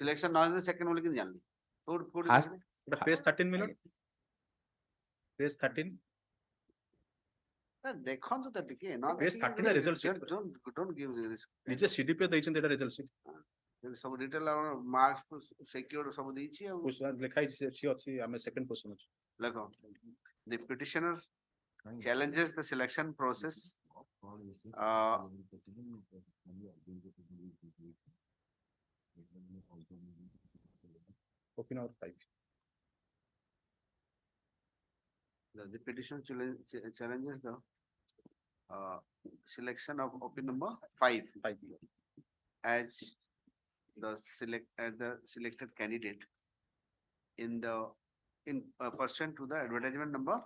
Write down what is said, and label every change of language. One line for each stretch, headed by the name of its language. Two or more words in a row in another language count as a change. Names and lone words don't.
Odia: selection ନ ହେଇଥିଲେ second ବୋଲି କେମିତି ଜାଣିଲି କୋଉଠି
English: First-
Odia: ଜାଣିଲେ?
English: The page 13 million. Page 13.
Odia: ନା, ଦେଖନ୍ତୁ ତ ଟିକେ ନ
English: Page
Odia: ଦେଖିକି 13 ରେ
English: result sheet. don't give this
Odia: ନିଜେ CDP ଦେଇଛନ୍ତି ଏଟା
English: result sheet.
Odia: ସବୁ
English: detail marks secure
Odia: ସବୁ ଦେଇଛି ଆଉ ଲେଖା ହେଇଛି ସେ ଅଛି ଆମେ
English: second position
Odia: ଅଛୁ।
English: ଲେଖ the petitioner challenges the selection process Copy number 5. the petition challenges the selection of OP number 5 as the selected candidate in pursuant to the advertisement number